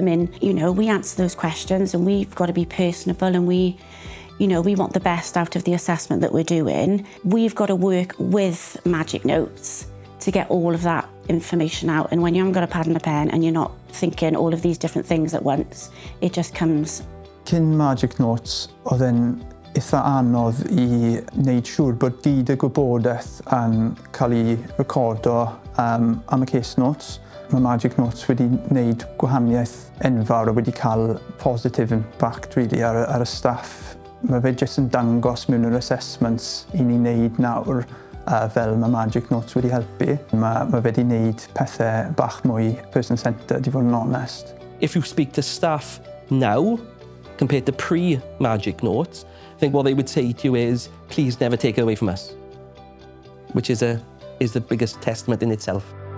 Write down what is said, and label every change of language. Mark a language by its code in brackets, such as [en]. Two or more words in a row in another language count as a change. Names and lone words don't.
[en] And, you know, we answer those questions and we've got to be personable, and we want the best out of the assessment that we're doing. We've got to work with Magic Notes to get all of that information out. And when you haven't got a pad and a pen and you're not thinking all of these different things at once, it just comes. [cy] Cyn Magic Notes, oedd e'n eitha anodd I wneud siŵr bod byd y gwybodaeth yn cael ei recordo am y [en] case notes. [cy] Mae Magic Notes wedi wneud gwahaniaeth enfawr a wedi cael [en] positive impact really [cy] ar y staff. Mae fe jyst yn dangos mewn yr assessments I ni'n wneud nawr fel mae Magic Notes wedi helpu. Mae fe wedi wneud pethau bach mwy person-centred, I fod yn honest. [en] If you speak to staff now, compared to pre-Magic Notes, I think what they would say to you is, please never take it away from us, which is the biggest testament in itself.